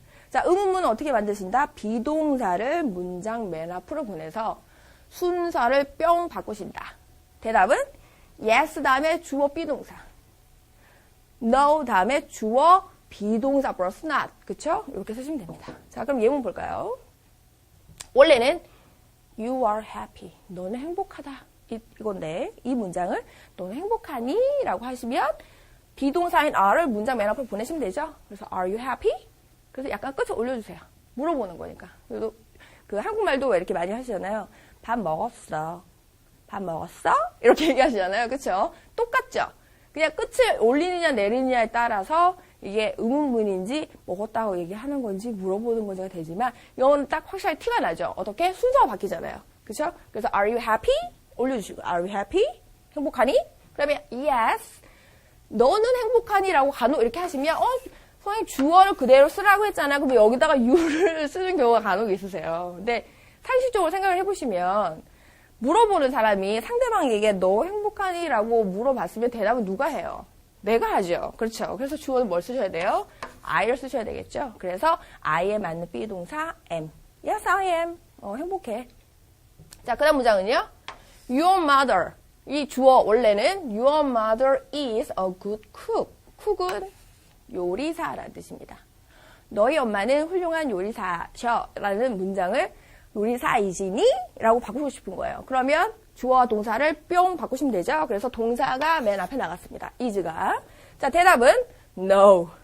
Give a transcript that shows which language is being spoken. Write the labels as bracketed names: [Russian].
[Korean] 자, 의문문은 어떻게 만드신다? 비동사를 문장 맨 앞으로 보내서 순서를 뿅 바꾸신다. 대답은 yes 다음에 주어 비동사, no 다음에 주어 비동사 플러스 not. 그쵸? 이렇게 쓰시면 됩니다. 자, 그럼 예문 볼까요? [English] 원래는 you are happy. [Korean] 너는 행복하다. 이건데 이 문장을 너는 행복하니? 라고 하시면 비동사인 are를 문장 맨 앞으로 보내시면 되죠. 그래서 [English] are you happy? [Korean] 그래서 약간 끝을 올려주세요. 물어보는 거니까. 그리고 그 한국말도 왜 이렇게 많이 하시잖아요. 밥 먹었어. 밥 먹었어? 이렇게 얘기하시잖아요. 그쵸? 똑같죠? 그냥 끝을 올리느냐 내리느냐에 따라서 이게 의문문인지 먹었다고 얘기하는 건지 물어보는 건지가 되지만 이거는 딱 확실하게 티가 나죠. 어떻게? 순서가 바뀌잖아요. 그쵸? 그래서 [English] are you happy? [Korean] 올려주시고 [English] are you happy? [Korean] 행복하니? 그러면 yes. 너는 행복하니? 라고 간혹 이렇게 하시면 선생님 주어를 그대로 쓰라고 했잖아. 그럼 여기다가 you를 쓰는 경우가 간혹 있으세요. 근데 상식적으로 생각을 해보시면 물어보는 사람이 상대방에게 너 행복하니? 라고 물어봤으면 대답은 누가 해요? 내가 하죠. 그렇죠. 그래서 주어는 뭘 쓰셔야 돼요? I를 쓰셔야 되겠죠. 그래서 I에 맞는 비동사 am. [English] Yes, I am. [Korean] 행복해. 자, 그 다음 문장은요. [English] Your mother. [Korean] 이 주어 원래는 [English] Your mother is a good cook. [Korean] cook은 요리사라는 뜻입니다. 너희 엄마는 훌륭한 요리사셔 라는 문장을 요리사이지니? 라고 바꾸고 싶은 거예요. 그러면 주어와 동사를 뿅 바꾸시면 되죠. 그래서 동사가 맨 앞에 나갔습니다. is가. 자, 대답은 no.